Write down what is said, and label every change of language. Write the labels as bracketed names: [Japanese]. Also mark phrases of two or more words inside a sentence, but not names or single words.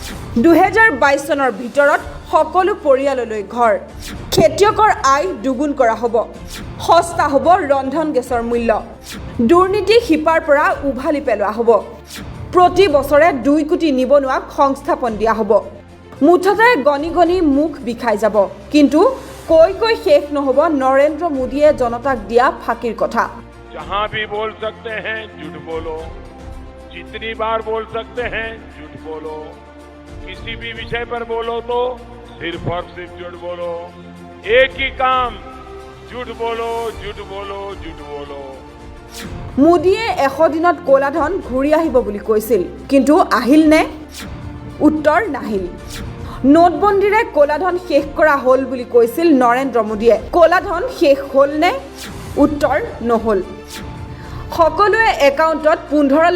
[Assamese] 2022 চনৰ ভিতৰত সকলো পৰিয়াললৈ ঘৰ খেতিয়কৰ আয় দুগুণ কৰা হ'ব সস্তা হ'ব ৰন্ধন গেছৰ মূল্য দুৰ্নীতি শিপাৰ পৰা উভালি পেলোৱা হ'ব প্ৰতি বছৰে 2 কোটি নিবনুৱাক সংস্থাপন দিয়া হ'ব মুঠতে গনি গনি মুখ বিখাই যাব কিন্তু কৈ শেষ নহব নৰেন্দ্ৰ মোদীয়ে জনতাক দিয়া ফাকিৰ কথা [Hindi] जहां भी बोल सकते हैं झूठ बोलो जितनी बार बोल सकते हैं झूठ बोलो किसी भी विषय पर बोलो तो सिर्फ और सिर्फ झूठ बोलो एक ही काम झूठ बोलो झूठ बोलो झूठ बोलो [Assamese] মোদীয়ে 100 দিনত ক'লাধন ঘূৰি আহিব বুলি কৈছিল কিন্তু আহিল নে উত্তৰ নাহিল নোটবন্দীৰে ক'লাধন শেষ কৰা হ'ল বুলি কৈছিল নৰেন্দ্ৰ মোদীয়ে ক'লাধন শেষ হ'ল নে উত্তৰ নহ'ল সকলোৱে একাউণ্টত 15